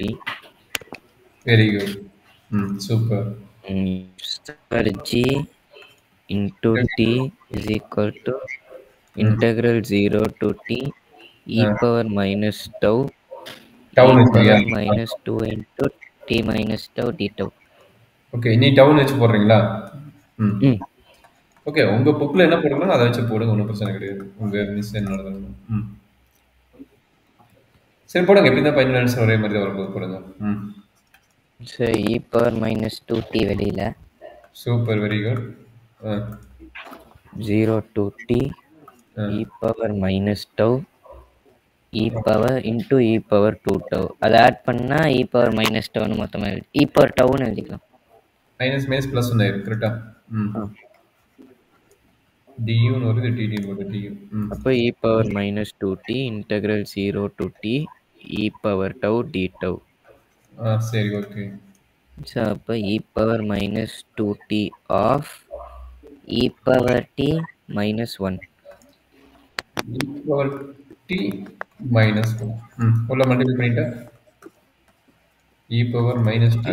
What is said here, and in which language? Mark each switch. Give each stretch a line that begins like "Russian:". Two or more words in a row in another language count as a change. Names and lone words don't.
English: Very good. Super. Sir, g into t is equal to integral 0 to t e power minus tau power minus 2 into t minus tau d tau.
Tamil: ஓகே, நீ டவுன் வச்சு போடுறீங்களா? ஓகே, உங்க புக்ல என்ன போடுறீங்களோ அதை வச்சு போடுங்க, ஒன்றும் பிரச்சனை கிடையாது. உங்க மிஸ் என்ன நடந்தாலும். சரி போடுங்க, எப்படி தான் 5 நிமிஷம் ஒரே மாதிரி தான் வரும்போது போடுங்க. சரி,
English: e power minus 2t
Tamil: வெளியில. சூப்பர்,
English: very good. 0 to t e power minus tau e power into e power 2 tau.
Tamil: அதை ஆட் பண்ணா
English: e power minus tau
Tamil: னு மொத்தமா
English: e power tau
Tamil: னு எழுதிக்கலாம்.
English: minus plus
Tamil: ஒன்று ஆயிரும், கரெக்டா? du னு வருது, dt னு வருது, du.
English: அப்போ e power minus 2t integral 0 to t e power tau d tau.
Tamil: சரி, ஓகே.
English: ஸோ அப்போ e power minus 2t of e power t minus 1. e power t minus 1.
Tamil: உள்ள மல்டிபிள் பண்ணிட்டா
English: e power minus t